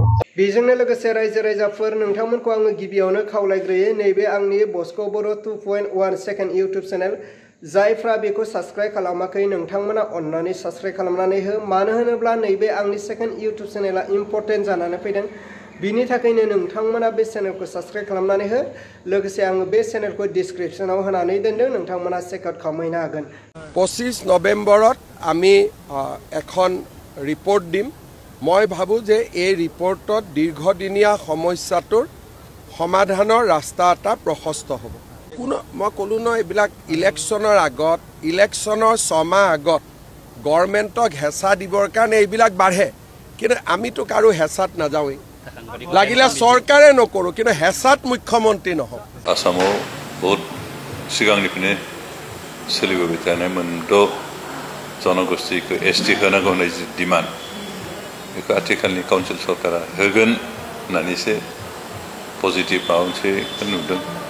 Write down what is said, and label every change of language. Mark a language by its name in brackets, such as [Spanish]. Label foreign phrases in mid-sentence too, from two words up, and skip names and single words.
[Bodo] बेजोंनो लोगोसे रायजो राजाफोर नोंथांमोनखौ आङो गिबियावनो खावलायग्रोयो नैबे आंनि बस्क' बर' 2.1 सेकेन्ड इउटुब चेनेल जायफ्रा बेखौ साबस्क्राइब खालामाखै नोंथांमोना अन्नानै साबस्क्राइब खालामनानै हो। मानो होनोब्ला नैबे आंनि [English] second YouTube channel [Bodo] इम्परटेन्ट जानानै फैदों बिनि थाखायनो नोंथांमोना बे चेनेलखौ साबस्क्राइब खालामनानै हो। लोगोसे आङो बे चेनेलखौ डिसक्रिपसनाव होनानै दोनदों नोंथांमोना चेकआउट खालामहैनो हागोन। [Assamese] 25 নৱেম্বৰত আমি এখন ৰিপৰ্ট দিম। মই ভাবোঁ যে এই ৰিপৰ্টত দীৰ্ঘদিনীয়া সমস্যাটোৰ সমাধানৰ ৰাস্তা এটা প্ৰশস্ত হ'ব। মই ক'লোঁ ন এইবিলাক ইলেকশ্যনৰ আগত ইলেকশ্যনৰ 6 মাহ আগত গভৰ্ণমেণ্টক হেঁচা দিবৰ কাৰণে এইবিলাক বাঢ়ে কিন্তু আমিতো কাৰো হেঁচাত নাযাওঁৱেই লাগিলে চৰকাৰে নকৰোঁ কিন্তু হেঁচাত মুখ্যমন্ত্ৰী নহওঁ। [Bodo] आसामाव बहुत सिगांनिफ्रायनो सोलिबोबाय थानाय 6 जनगोष्ठीखौ एसटि होनांगौ होननाय जि डिमान्ड बेखौ आथिखालनि काउन्सिल सरकारा होगोन होननानैसो पजिटिभ माबा मोनसे नुदों।